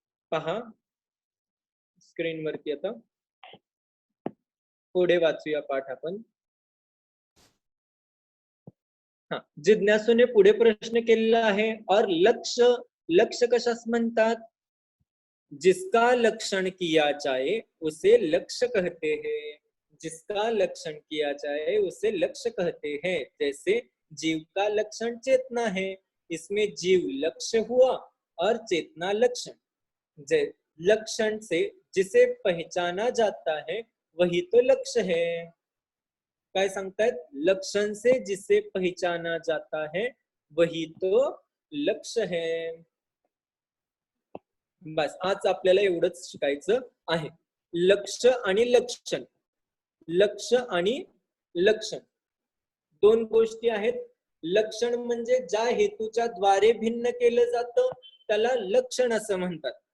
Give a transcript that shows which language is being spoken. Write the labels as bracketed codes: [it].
[mr] पहा स्क्रीन वरती. आता पुढे वाचूया पाठ आपण. हा, जिज्ञासूने पुढे प्रश्न केलेला आहे. और लक्ष्य कशास म्हणतात? [hi] जिसका लक्षण किया जाए उसे लक्ष्य कहते हैं. जिसका लक्षण किया जाए उसे लक्ष्य कहते हैं. जैसे जीव का लक्षण चेतना है, इसमें जीव लक्ष्य हुआ और चेतना लक्षण. लक्षण से जिसे पहचाना जाता है वही तो लक्ष्य है. [mr] काय सांगतायत? [hi] लक्षण से जिसे पहचाना जाता है वही तो लक्ष्य है. [mr] बस आज आपल्याला एवढंच शिकायचं आहे. लक्ष आणि लक्षण, लक्ष आणि लक्षण दोन गोष्टी आहेत. लक्षण म्हणजे ज्या हेतूच्या द्वारे भिन्न केलं जातं त्याला लक्षण असं म्हणतात.